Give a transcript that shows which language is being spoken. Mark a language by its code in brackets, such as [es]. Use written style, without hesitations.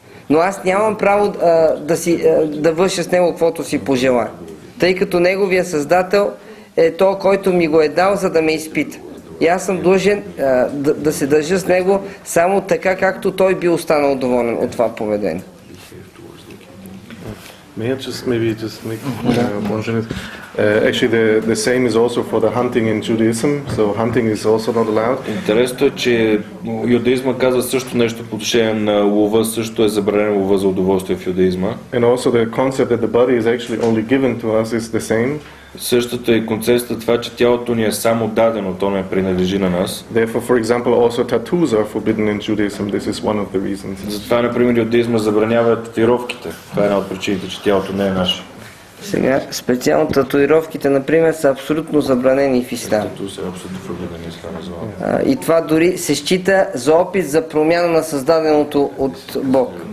[bg] Но аз нямам право да върша с него каквото си пожелая. Тъй като неговия Създател е то, който ми го е дал, за да ме изпита. И аз съм длъжен да се държа с него само така, както той би останал доволен от това поведение. [en] May I just make one sentence? Actually, the same is also for the hunting in Judaism. So hunting is also not allowed. [bg] Интересно е, че юдаизма казва също нещо по отношение на лова, също е забранено лова за удоволствие в юдаизма. [en] And also the concept that the body is actually only given to us is the same. [bg] Същата е концепцията това, че тялото ни е само дадено, то не принадлежи на нас. [en] Therefore, for example, also tattoos are forbidden in Judaism. This is one of the reasons. [bg] Затова, например, юдаизма забранява татуировките. Това е една от причините, че тялото не е наше. Сега, специално татуировките, например, са абсолютно забранени в ислам. И това дори се счита за опит за промяна на създаденото от Бог.